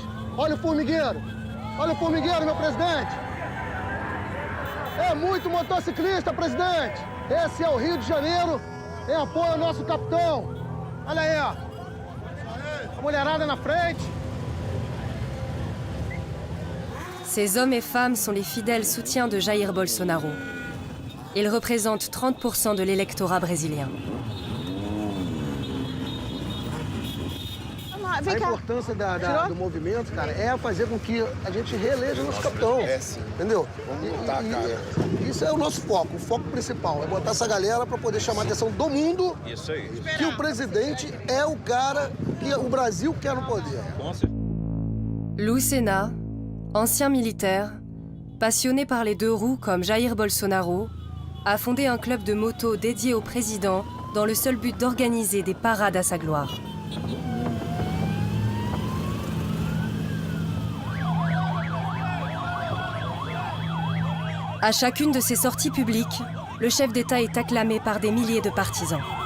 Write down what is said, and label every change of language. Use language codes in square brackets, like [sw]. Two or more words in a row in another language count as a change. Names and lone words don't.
[pt] Olha o formigueiro. Olha o formigueiro, meu presidente. É muito motociclista, presidente. Esse é o Rio de Janeiro em apoio ao nosso capitão. Olha aí, ó. A mulherada na frente. [fr] Ces hommes et femmes sont les fidèles soutiens de Jair Bolsonaro. Ils représentent 30% de l'électorat brésilien. [pt] A importância do movimento, cara, é fazer com que a gente reeleja o nosso capitão. Entendeu? Vamos lutar, cara. Isso é o nosso foco. O foco principal é botar essa galera para poder chamar a atenção do mundo que o presidente é o cara que o Brasil quer no poder. [fr] Lucena, ancien militaire, passionné par les deux roues comme Jair Bolsonaro, a fondé un club de moto dédié au président dans le seul but d'organiser des parades à sa gloire. À chacune de ses sorties publiques, le chef d'État est acclamé par des milliers de partisans.